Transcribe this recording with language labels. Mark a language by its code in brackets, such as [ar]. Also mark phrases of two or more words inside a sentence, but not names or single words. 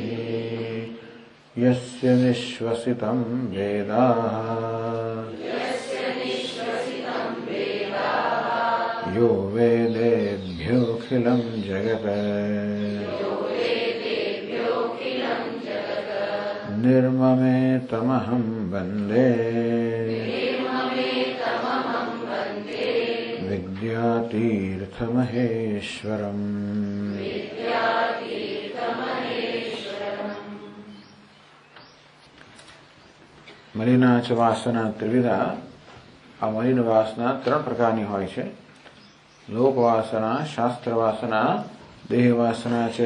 [sa] यस्य निश्वसितं वेदाः यो वेदेभ्योऽखिलं जगत् निर्ममेतमहं वन्दे विद्यातीर्थमहेश्वरम्। मलिना च वासना त्रिविधा। [gu] આ મલિન વાસના ત્રણ પ્રકારની હોય છે, લોકવાસના, શાસ્ત્રવાસના, દેહવાસના છે।